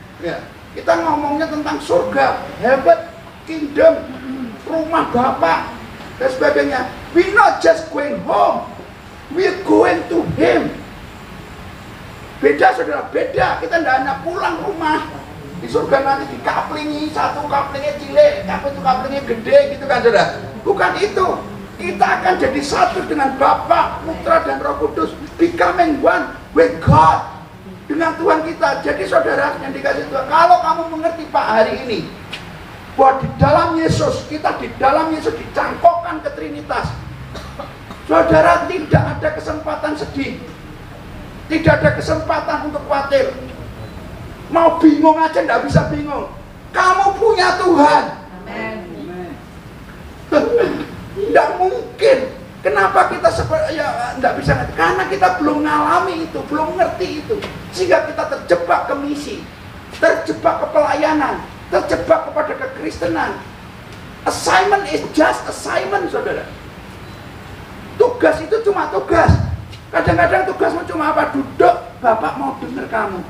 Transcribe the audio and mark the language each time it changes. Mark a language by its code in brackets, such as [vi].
[id] Ya, kita ngomongnya tentang surga, heaven, kingdom, rumah Bapa dan sebagainya. [en] We not just going home, we're going to Him. [id] Beda saudara, beda. Kita tidak hanya pulang rumah. Di surga nanti dikaplingi, satu kaplingnya cilik, tapi itu kaplingnya gede gitu kan saudara. Bukan itu. Kita akan jadi satu dengan Bapa, Putra dan Roh Kudus, [en] becoming one with God, [id] dengan Tuhan kita. Jadi saudara yang dikasih Tuhan, kalau kamu mengerti Pak hari ini bahwa di dalam Yesus, kita di dalam Yesus dicangkokkan ke Trinitas, saudara tidak ada kesempatan sedih, tidak ada kesempatan untuk khawatir. Mau bingung aja tidak bisa bingung. Kamu punya Tuhan. Amen. Tidak mungkin. Kenapa kita tidak bisa ngerti? Karena kita belum mengalami itu, belum ngerti itu, sehingga kita terjebak ke misi, terjebak ke pelayanan, terjebak kepada kekristenan. [en] Assignment is just assignment, saudara. [id] Tugas itu cuma tugas. Kadang-kadang tugasmu cuma apa? Duduk, Bapak mau dengar kamu.